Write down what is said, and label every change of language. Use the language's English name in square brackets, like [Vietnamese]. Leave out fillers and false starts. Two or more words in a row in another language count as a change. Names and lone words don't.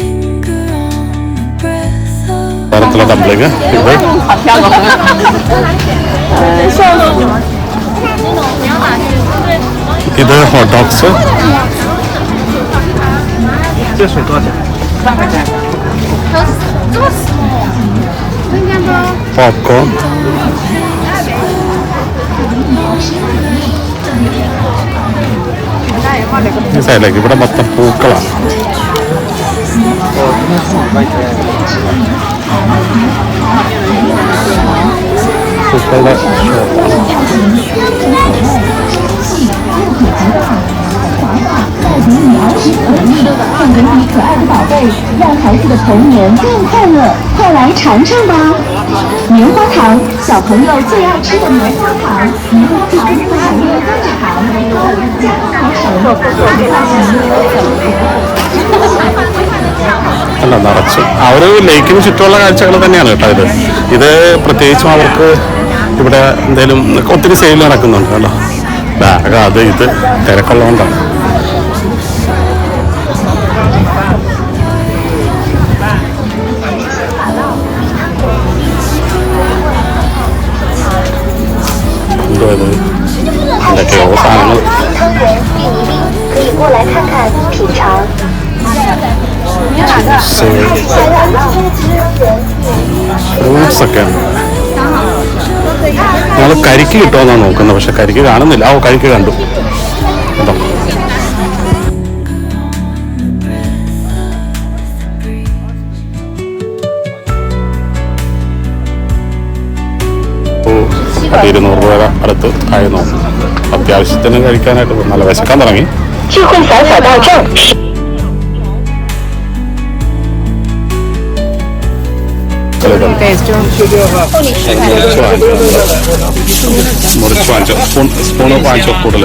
[Malayalam] തരത്തിലുള്ള ഡംപ്ലിങ് ഇത് [English] hot dogs, [Malayalam] പോപ്കോൺ, ഈ സൈഡിലേക്ക് ഇവിടെ മൊത്തം പൂക്കളാണ്. പൂക്കളുടെ [Chinese] 送给你可爱的宝贝，让孩子的童年更快乐。快来尝尝吧！棉花糖，小朋友最爱吃的棉花糖，棉花糖不含有甘蔗糖，加工而成， [Malayalam] അല്ല നിറച്ച് ആ ഒരു ലേക്കിന് ചുറ്റുമുള്ള കാഴ്ചകൾ തന്നെയാണ് കേട്ടോ ഇത്. ഇത് പ്രത്യേകിച്ചും അവർക്ക് ഇവിടെ എന്തെങ്കിലും ഒത്തിരി സെയിൽ നടക്കുന്നുണ്ട് കേട്ടോ. ബാഗ് അത് ഇത് തിരക്കുള്ളതുകൊണ്ടാണ്. എന്തോ ഇത് എന്തൊക്കെയോ സാധനങ്ങൾ. [Chinese] 可以过来看看品尝。 [Malayalam] ഫ്രൂട്ട്സ് ഒക്കെ ഞങ്ങൾ കരിക്ക് കിട്ടുമെന്നാണ് നോക്കുന്നത്. പക്ഷെ കരിക്ക് കാണുന്നില്ല. ഓ കരിക്ക് കണ്ടു കേട്ടോ. ഓ 200 രൂപ അടുത്ത് ആയി നോക്കും. അത്യാവശ്യത്തിന് കഴിക്കാനായിട്ട് നല്ല വിശക്കാൻ തുടങ്ങി. [Chinese] 聚会扫扫到这儿。 [Malayalam] മുറിച്ച് വാങ്ങിച്ചോ, സ്പൂണ് വാങ്ങിച്ചോ കൂടുതൽ.